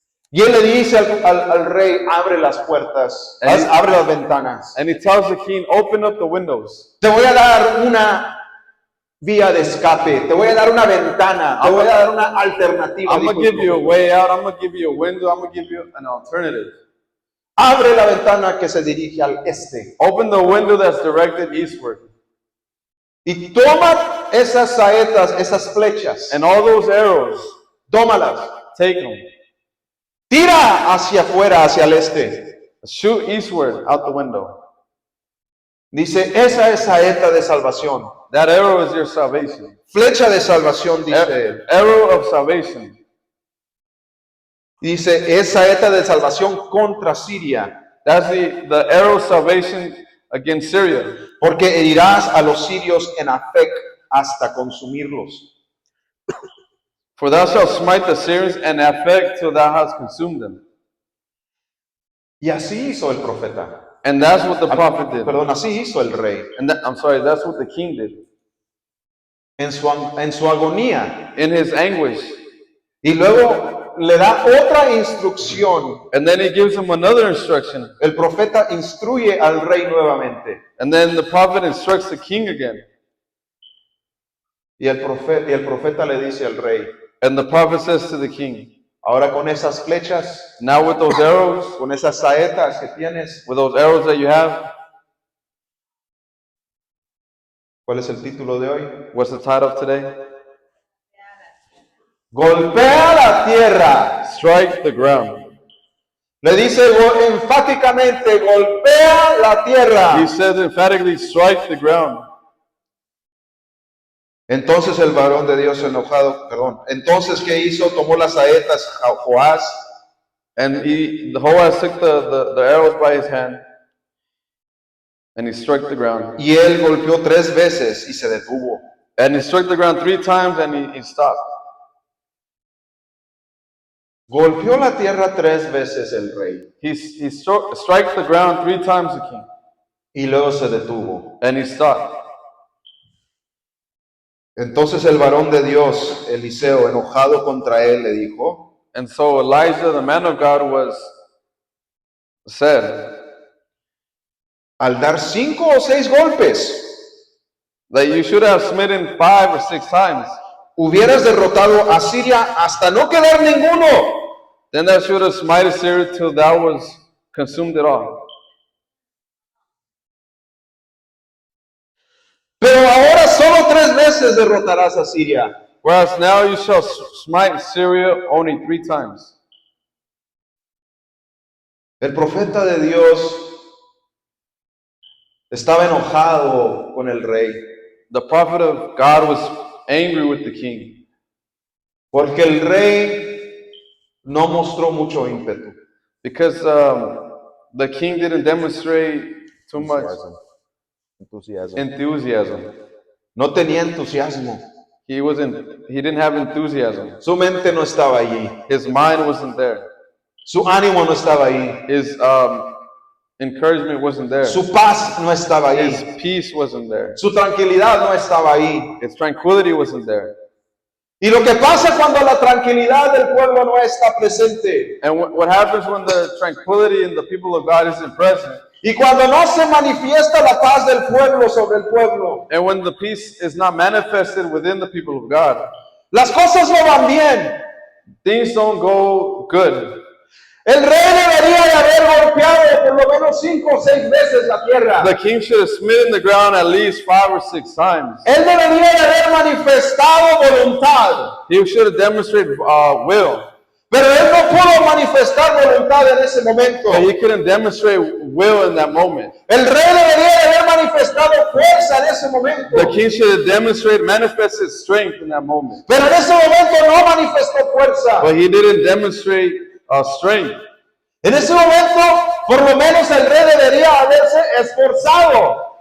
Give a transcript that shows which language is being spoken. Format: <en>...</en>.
<es>Y él le dice al rey, abre las puertas, abre las ventanas.</es> <en>And he tells the king, open up the windows.</en> <es>Te voy a dar una vía de escape, te voy a dar una ventana, te voy a dar una alternativa.</es> <en>I'm going to give you a way out. I'm going to give you a window. I'm going to give you an alternative.</en> <es>Abre la ventana que se dirige al este.</es> <en>Open the window that's directed eastward.</en> <es>Y toma esas saetas, esas flechas.</es> <en>And all those arrows,</en> <es>Tómalas.</es> <en>take them.</en> <es>Tira hacia afuera, hacia el este.</es> <en>Shoot eastward out the window.</en> <es>Dice, esa es saeta de salvación.</es> <en>That arrow is your salvation.</en> <es>Flecha de salvación, dice él.</es> <en>Arrow of salvation.</en> <es>Dice, es saeta de salvación contra Siria.</es> <en>That's the arrow of salvation against Syria.</en> <es>Porque herirás a los sirios en Afec hasta consumirlos.</es> <en>For thou shalt smite the Syrians and Aphek till thou hast consumed them.</en> <es>Y así hizo el profeta.</es> <en>And that's what the prophet did.</en> <es>Perdón, así hizo el rey.</es> <en>And that's what the king did.</en> <es>En su agonía.</es> <en>In his anguish.</en> <es>Y luego le da otra instrucción.</es> <en>And then he gives him another instruction.</en> <es>El profeta instruye al rey nuevamente.</es> <en>And then the prophet instructs the king again.</en> <es>Y el profeta le dice al rey,</es> <en>And the prophet says to the king,</en> <es>ahora con esas flechas,</es> <en>now with those arrows,</en> <es>con esas saetas que tienes,</es> <en>with those arrows that you have,</en> <es>¿cuál es el título de hoy?</es> <en>what's the title of today?</en> <es>Golpea la tierra.</es> <en>Strike the ground.</en> <es>Le dice enfáticamente, golpea la tierra.</es> <en>He says emphatically, strike the ground.</en> <es>Entonces el varón de Dios enojado, entonces ¿qué hizo? Tomó las saetas Joás.</es> <en>And the Joash took the arrows by his hand, and he struck the ground.</en> <es>Y él golpeó 3 veces y se detuvo.</es> <en>And he struck the ground 3 times, and he stopped.</en> <es>Golpeó la tierra 3 veces el rey.</es> <en>He struck the ground 3 times, the king,</en> <es>Y luego se detuvo.</es> <en>and he stopped.</en> <es>Entonces el varón de Dios, Eliseo, enojado contra él, le dijo,</es> <en>And so Elijah, the man of God, said</en> <es>al dar 5 o 6 golpes,</es> <en>that you should have smitten 5 or 6 times.</en> <es>hubieras derrotado a Siria hasta no quedar ninguno.</es> <en>Then thou shouldest smite Assyria till thou was consumed it all.</en> <es>Pero ahora solo 3 veces derrotarás a Siria.</es> <en>Whereas now you shall smite Syria only 3 times.</en> <es>El profeta de Dios estaba enojado con el rey,</es> <en>The prophet of God was angry with the king</en> <es>porque el rey no mostró mucho ímpetu.</es> <en>because the king didn't demonstrate too much enthusiasm.</en> <es>No tenía entusiasmo.</es> <en>He didn't have enthusiasm.</en> <es>Su mente no estaba allí.</es> <en>His mind wasn't there.</en> <es>Su ánimo no estaba ahí.</es> <en>His encouragement wasn't there.</en> <es>Su paz no estaba ahí.</es> <en>His peace wasn't there.</en> <es>Su tranquilidad no estaba ahí.</es> <en>His tranquility wasn't there.</en> <es>Y lo que pasa cuando la tranquilidad del pueblo no está presente,</es> <en>And what happens when the tranquility in the people of God isn't present,</en> <es>y cuando no se manifiesta la paz del pueblo sobre el pueblo,</es> <en>and when the peace is not manifested within the people of God,</en> <es>las cosas no van bien.</es> <en>things don't go good.</en> <es>El rey debería de haber golpeado por lo menos 5 o 6 veces la tierra.</es> <en>The king should have smitten the ground at least 5 or 6 times.</en> <es>Él debería de haber manifestado voluntad.</es> <en>He should have demonstrated will.</en> <es>Pero él no pudo manifestar voluntad en ese momento.</es> <en>But he couldn't demonstrate will in that moment.</en> <es>El rey debería de haber manifestado fuerza en ese momento.</es> <en>The king should have manifested strength in that moment.</en> <es>Pero en ese momento no manifestó fuerza.</es> <en>But he didn't demonstrate strength.</en> <es>En ese momento, por lo menos el rey debería haberse esforzado.</es>